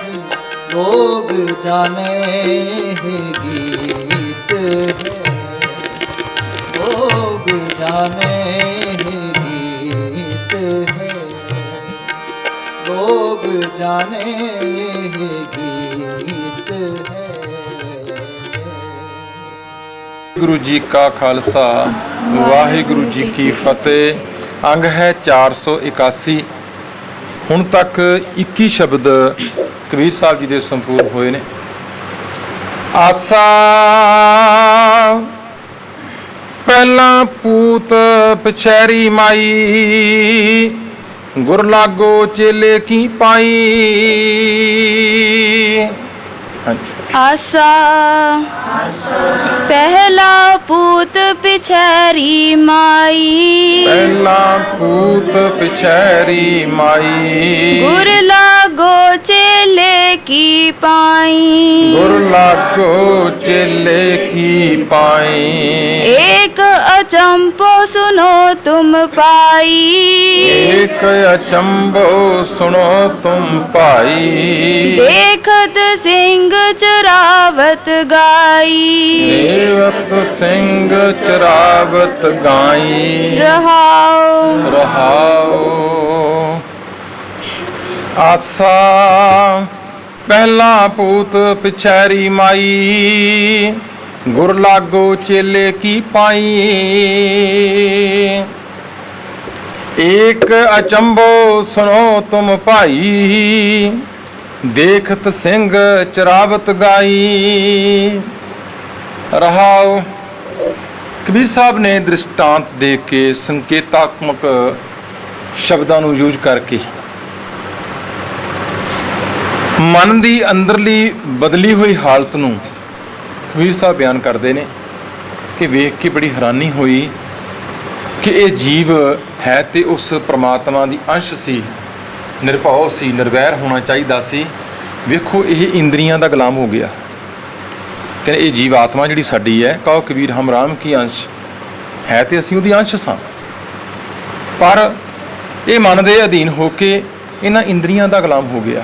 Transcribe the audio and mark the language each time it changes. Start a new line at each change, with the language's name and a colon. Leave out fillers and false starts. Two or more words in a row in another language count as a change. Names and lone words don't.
Hindi: लोग जाने ही गीत है, लोग जाने ही गीत है, लोग जाने ही गीत है।
Punjabi: ਗੁਰੂ ਜੀ ਕਾ ਖਾਲਸਾ ਵਾਹਿਗੁਰੂ ਜੀ ਕੀ ਫਤਿਹ। ਅੰਗ ਹੈ 481। ਹੁਣ ਤੱਕ 21 ਸ਼ਬਦ ਕਬੀਰ ਸਾਹਿਬ ਜੀ ਦੇ ਸੰਪੂਰਨ ਹੋਏ ਨੇ।
Hindi: आसा पहिलां पूत पछैरी माई, गुर लागो चेले की पाई।
Punjabi: ਹਾਂਜੀ।
Hindi: आसा पहला पूत पिछैरी माई, पहला पूत पिछैरी माई, गुर लागो चेले की पाई, गुर लागो चेले की पाई। एक अचंपो सुनो तुम पाई, एक अचंबो सुनो तुम पाई। देखत सिंह चरावत गाई, देवत सिंह चरावत गाई। रहाओ रहाओ। आसा पहला पूत पिछैरी माई, गुर लागो चेले की पाई। एक अचंबो सुनो तुम भाई, देखत सिंह चरावत गाई। रहाओ। कबीर साहब ने दृष्टांत दे के संकेतात्मक
Punjabi: ਸ਼ਬਦਾਂ ਨੂੰ
Hindi: यूज करके मन की अंदरली बदली हुई हालत नूं कबीर साहब बयान करते हैं कि
Punjabi: ਵੇਖ ਕੇ
Hindi: बड़ी हैरानी हुई कि ये जीव है तो उस परमात्मा की अंश सी,
Punjabi: ਨਿਰਭਉ ਸੀ, ਨਿਰਵੈਰ ਹੋਣਾ ਚਾਹੀਦਾ ਸੀ। ਵੇਖੋ ਇਹ ਇੰਦਰੀਆਂ ਦਾ ਗੁਲਾਮ ਹੋ ਗਿਆ। ਕਹਿੰਦੇ ਇਹ ਜੀਵ ਆਤਮਾ ਜਿਹੜੀ ਸਾਡੀ ਹੈ,
Hindi: कहो कबीर हम राम की अंश है,
Punjabi: ਤੇ ਅਸੀਂ ਉਹਦੀ ਅੰਸ਼ ਸਾਂ, ਪਰ ਇਹ ਮਨ ਦੇ ਅਧੀਨ ਹੋ ਕੇ ਇਹਨਾਂ ਇੰਦਰੀਆਂ ਦਾ ਗੁਲਾਮ ਹੋ ਗਿਆ।